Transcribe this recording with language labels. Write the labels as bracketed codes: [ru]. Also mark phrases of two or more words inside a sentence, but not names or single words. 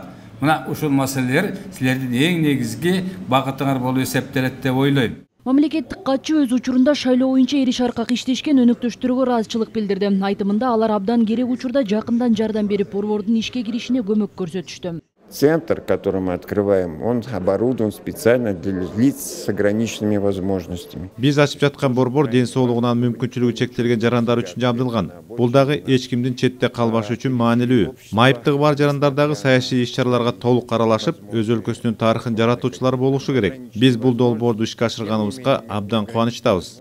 [ky] Мына ушул маселелер силердин эң негизги багытыңар болуп эсептелет деп ойлойм. Мамлекеттик катчы өз учурунда шайлоо боюнча ири шаркак иштешкен өнөктөштөргө ыраазычылык билдирди. Айтымында алар абдан керек учурда жакындан жардам берип, борбордун ишке киришине көмөк көрсөтүштү. [ru] Центр, который мы открываем, он оборудован специально для лиц с ограниченными возможностями. [ky] Биз ачып жаткан борбор ден соолугунан мүмкүнчүлүгү чектелген жарандар үчүн жабдылган. Бул дагы эч кимдин четте калбашы үчүн маанилүү. Майыптыгы бар жарандар дагы саясий иш-чараларга толук аралашып, өз өлкөсүнүн тарыхын жаратуучулар болушу керек. Биз бул долбоорду ишке ашырганыбызга абдан кубанычтабыз.